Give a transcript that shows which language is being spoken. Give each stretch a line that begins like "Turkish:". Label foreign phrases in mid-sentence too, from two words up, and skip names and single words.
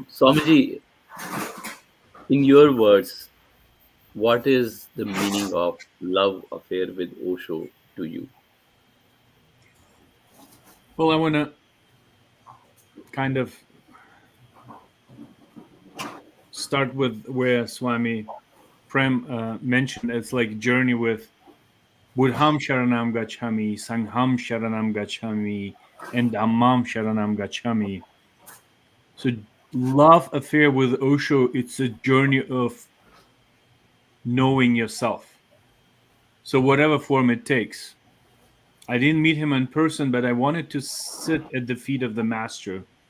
English: Swamiji, in your words, what is the meaning of love affair with Osho to you? Well, I want to kind of start with where Swami Prem mentioned. It's like journey with
Pali: Buddham Sharanam Gacchami, Sangham Sharanam Gacchami, and Dhammam Sharanam Gacchami.
English: So love affair with Osho, it's a journey of knowing yourself. So whatever form it takes. I didn't meet him in person, but I wanted to sit at the feet of the master.